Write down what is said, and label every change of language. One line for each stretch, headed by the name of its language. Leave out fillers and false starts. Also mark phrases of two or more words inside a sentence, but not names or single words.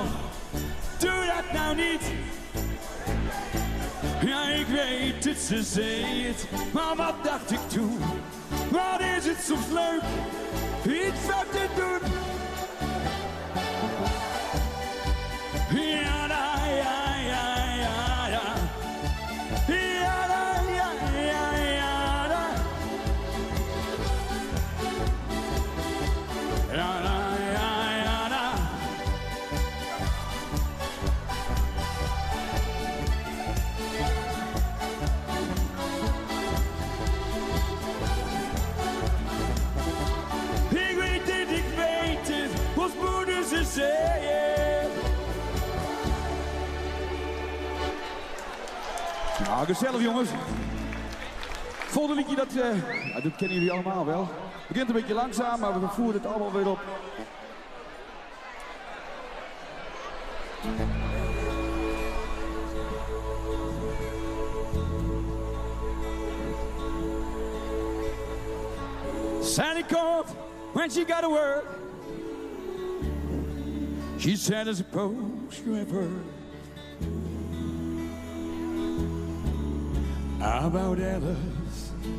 Dutch: Doe dat nou niet. Ja, ik weet het, ze zei het. Maar wat dacht ik toen? Wat is het soms leuk? Iets wat te doen. Ja, da, ja, ja, ja, ja. Ja, da, ja, ja, ja, da. Ja, da, ja, ja, da. Ik weet het, ons moeders ze zeeën. Nou, gezellig jongens. Volgende liedje, dat kennen jullie allemaal wel. Het begint een beetje langzaam, maar we voeren het allemaal weer op.
English: Sally called when she got to work. She said, I suppose you have heard about Alice.